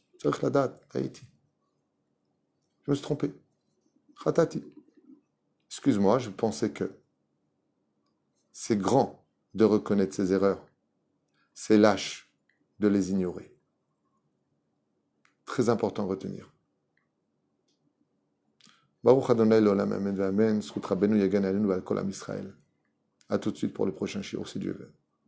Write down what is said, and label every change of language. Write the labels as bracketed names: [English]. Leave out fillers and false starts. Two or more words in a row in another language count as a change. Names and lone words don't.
[French] C'est la date, Haïti. Je me suis trompé. Khatati. Excuse-moi, je pensais que c'est grand de reconnaître ses erreurs. C'est lâche de les ignorer. Très important à retenir. [Hebrew] ברוך אדני לעולם אמן ואמן. זכות רבנו יגן עלינו ועל כל עם ישראל. [French] À tout de suite pour le prochain shiur si Dieu veut.